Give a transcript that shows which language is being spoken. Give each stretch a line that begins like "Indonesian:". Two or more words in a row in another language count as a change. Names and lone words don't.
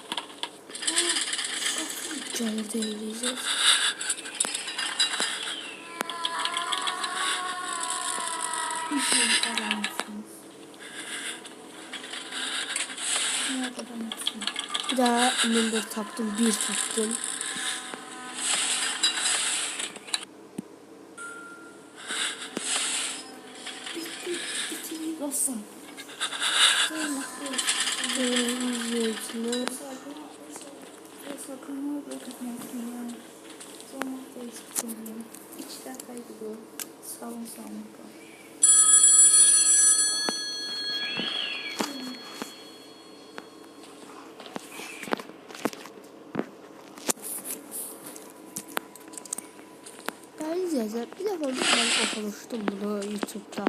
Azerbaijani: Gəlir deyiləcək. Bir şey qazanmışsınız. Nə qazanmışsınız? Bir daha number tapdım, 1 tapdım. Bitti, basın. İzləyicilər.
Turkish: Sakın bırakmasın ya. Sonra da istiyorum.
Azerbaijani: 2 dəfəydi bu. Sağlam sağlam qal. Dəyərli izləyicilər, bir dəfə mən oxumuşdum bunu YouTube'da.